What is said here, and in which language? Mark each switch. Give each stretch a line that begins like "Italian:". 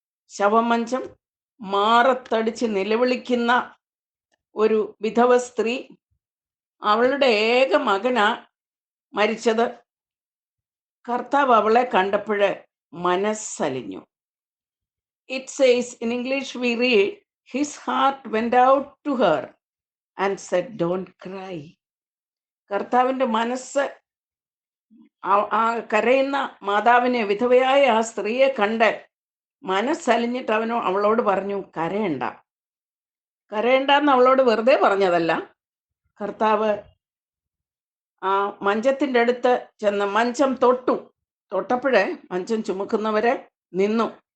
Malayalam: ശവമഞ്ചം, മാറത്തടിച്ച് നിലവിളിക്കുന്ന ഒരു വിധവ സ്ത്രീ, അവളുടെ ഏക മകനാ മരിച്ചത്. കർത്താവ് അവളെ കണ്ടപ്പോൾ മനസ്സലിഞ്ഞു.
English: It says in English, we read, his heart went out to her and said, "Don't cry."
Malayalam: കർത്താവിൻ്റെ മനസ്സ് ആ കരയുന്ന മാതാവിനെ, വിധവയായ ആ സ്ത്രീയെ കണ്ട് മനസ്സലിഞ്ഞിട്ട് അവളോട് പറഞ്ഞു, കരയണ്ട. കരയണ്ടെന്ന് അവളോട് വെറുതെ പറഞ്ഞതല്ല. കർത്താവ് ആ മഞ്ചത്തിൻ്റെ അടുത്ത് ചെന്ന് മഞ്ചം തൊട്ടപ്പോഴേ മഞ്ചം ചുമക്കുന്നവരെ നിന്നു.